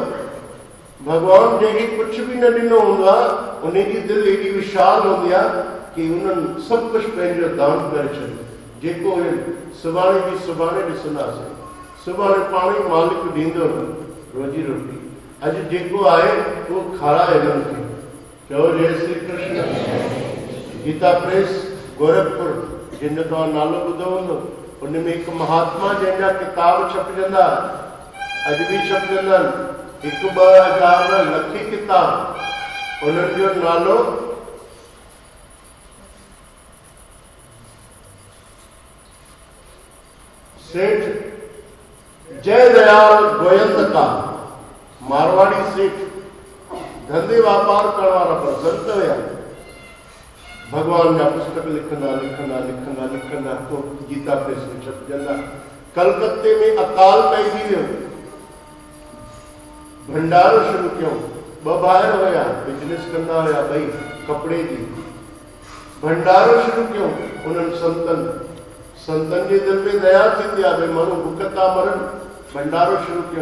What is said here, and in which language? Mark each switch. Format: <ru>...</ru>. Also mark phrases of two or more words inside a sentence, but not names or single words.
<sd>भॻवान जंहिंखे कुझु बि न ॾिनो हूंदो आहे उनजी दिलि एॾी विशाल हूंदी आहे कि उन्हनि सभु कुझु पंहिंजो दान करे छॾियो। जेको सुभाणे जी सुभाणे ॾिसंदासीं, सुभाणे पाण ई मालिक ॾींदो रोजी रोटी। अॼु जेको आहे उहो खाराए हिननि खे। चओ जय श्री कृष्ण। गीता प्रेस गोरखपुर, जिन तव्हां नालो ॿुधो हूंदो, उन में हिकु महात्मा जंहिंजा किताब छपजंदा, अॼु बि छपजंदा आहिनि, 1-2 लखी किताब। उन्हनि जो नालो सेठ जयदयाल गोयंदका, मारवाड़ी सेठ, धंधे वापार करण वारा पर संत हुया। भगवान जा पुस्तक लिखंदा लिखंदा लिखंदा लिखंदा तो गीता प्रेस में छपजंदा। कलकत्ते में अकाल पइजी वियो, भंडारो शुरू कयो। 2 भाइर हुया, बिजनेस कंदा हुया, ॿई कपिड़े जी। भंडारो शुरू कयो उन्हनि संतनि जे दिलि में दया थींदी आहे, भई माण्हू बुख था मरनि, भंडारो शुरू कयो।</sd>